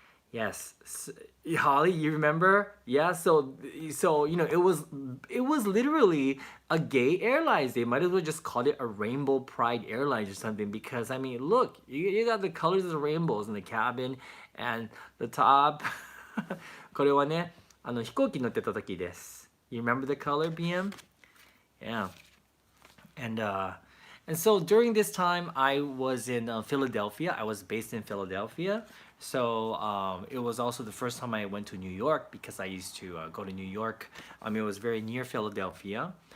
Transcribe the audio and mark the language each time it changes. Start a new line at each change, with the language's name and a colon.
English: Yes, Holly, you remember? Yeah, so it was literally a gay airlines. They might as well just call it a Rainbow Pride Airlines or something, because I mean, look, you got the colors of the rainbows in the cabin and the top.
Japanese: これはね、飛行機乗ってた時です.
English: You remember the color, BM? Yeah. And so during this time, I was in Philadelphia. I was based in Philadelphia. So it was also the first time I went to New York, because I used to go to New York. It was very near Philadelphia.